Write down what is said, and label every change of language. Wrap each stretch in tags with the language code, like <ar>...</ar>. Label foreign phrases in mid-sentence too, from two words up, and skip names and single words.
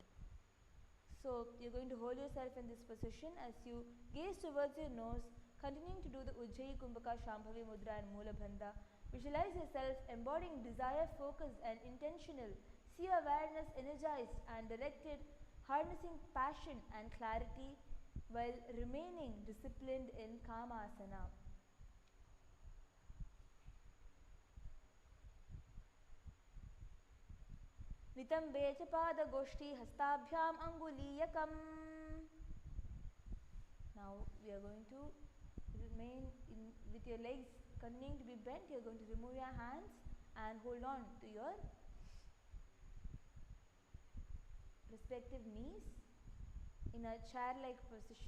<en>So you're going to hold yourself in this position as you gaze towards your nose, continuing to do the</en> <sa>Ujjayi Kumbhaka, Shambhavi Mudra</sa> <en>and</en> <sa>Mula Bandha.</sa> <en>Visualize yourself embodying desire, focused and intentional. See your awareness energized and directed, harnessing passion and clarity while remaining disciplined in Kamasana.</en> <sa>Nitambe cha pada goshti hastabhyam anguliyakam.</sa> <en>Now we are going to remain with your legs continuing to be bent. You are going to remove your hands and hold on to your respective knees in a chair-like position.</en>